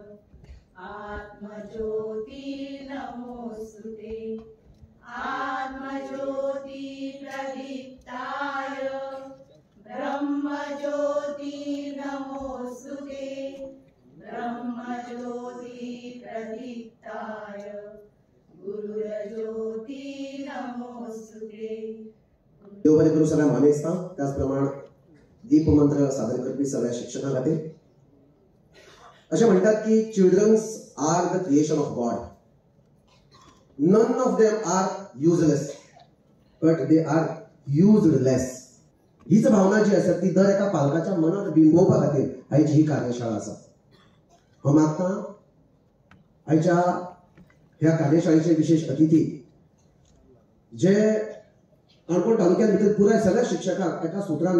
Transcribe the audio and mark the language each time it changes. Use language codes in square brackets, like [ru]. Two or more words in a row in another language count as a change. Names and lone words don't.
[sa] आत्मज्योति नमोस्तुते, आत्मज्योति प्रदीप्ताय, ब्रह्मज्योति नमोस्तुते, ब्रह्मज्योति प्रदीप्ताय, गुरुज्योति नमोस्तुते। [kok] देव बरें करूं सगळ्या मानेस्तां, त्याचप्रमाण दीप मंत्र सादर करपी सगळ्या शिक्षकां खातीर। अशें म्हणटात की [en] children's are the creation of God, none of them are useless but they are usedless. [kok] हीच भावना जी आसा ती दर एका पालकाच्या मनात बिंबोवपा खातीर आयची ही कार्यशाळा आसा। हांव मागतां आयच्या ह्या कार्यशाळेचे विशेष अतिथी जे काणकोण तालुक्यात भितर पुराय सगळ्या शिक्षकांक एका सुत्रान